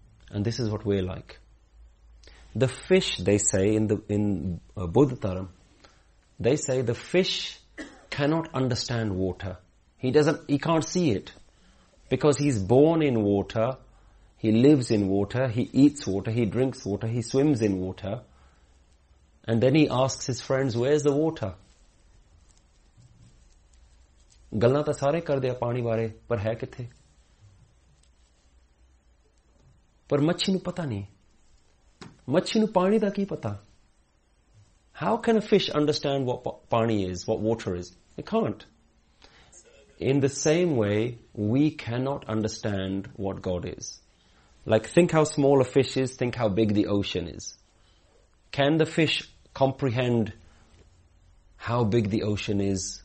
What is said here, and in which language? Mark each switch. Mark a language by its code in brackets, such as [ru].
[en] And this is what we're like. The fish, they say in Buddhatharam, they say the fish cannot understand water. He can't see it. Because he's born in water, he lives in water, he eats water, he drinks water, he swims in water. And then he asks his friends, where's the water? [pa] ਗੱਲਾਂ ਤਾਂ ਸਾਰੇ ਕਰ ਦਿੱਤਾ ਪਾਣੀ ਬਾਰੇ, ਪਰ ਹੈ ਕਿੱਥੇ? ਪਰ ਮੱਛੀ ਨੂੰ ਪਤਾ ਨਹੀਂ। ਮੱਛੀ ਨੂੰ ਪਾਣੀ ਦਾ ਕੀ ਪਤਾ? [en] How can a fish understand what paani is, what water is? It can't. In the same way, we cannot understand what God is. Like, think how small a fish is, think how big the ocean is. Can the fish comprehend how big the ocean is?